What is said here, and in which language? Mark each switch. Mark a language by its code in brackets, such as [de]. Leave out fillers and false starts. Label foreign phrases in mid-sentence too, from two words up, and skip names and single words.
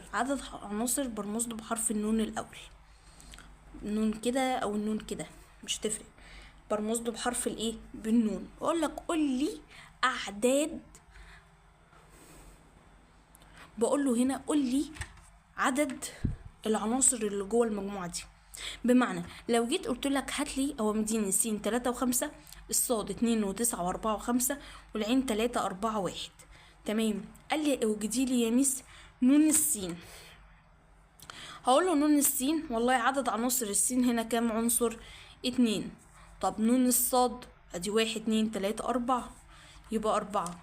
[ar] عدد عناصر برمز له بحرف النون الاول، النون كده او النون كده مش تفرق، برمز له بحرف الايه بالنون. اقول لك قول لي اعداد، بقول له هنا قول لي عدد العناصر اللي جوه المجموعه دي. بمعنى لو جيت قلت لك هات لي هو مديني س 3 و5، الصاد 2 و9 و4 و5، والعين 3 4 1. تمام. قال لي اوجدي لي يا ميس نون السين. هقول له نون السين، والله عدد عناصر السين هنا كام عنصر؟ 2. طب نون الصاد ادي 1 2 3 4 يبقى 4.